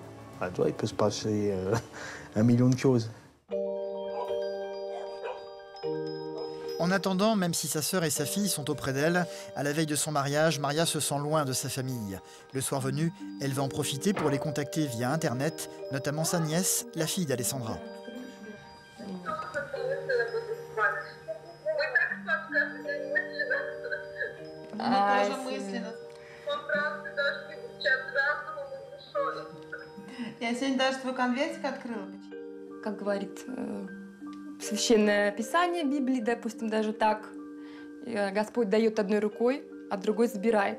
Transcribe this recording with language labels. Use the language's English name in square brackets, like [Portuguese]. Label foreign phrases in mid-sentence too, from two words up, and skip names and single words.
[French] Ah, toi, il peut se passer 1 million de choses. En attendant, même si sa sœur et sa fille sont auprès d'elle, à la veille de son mariage, Maria se sent loin de sa famille. Le soir venu, elle va en profiter pour les contacter via Internet, notamment sa nièce, la fille d'Alessandra. [Russian] Я сегодня даже твой конвертик открыла. Как говорит Священное Писание Библии, допустим, даже так, Господь дает одной рукой, а другой забирает.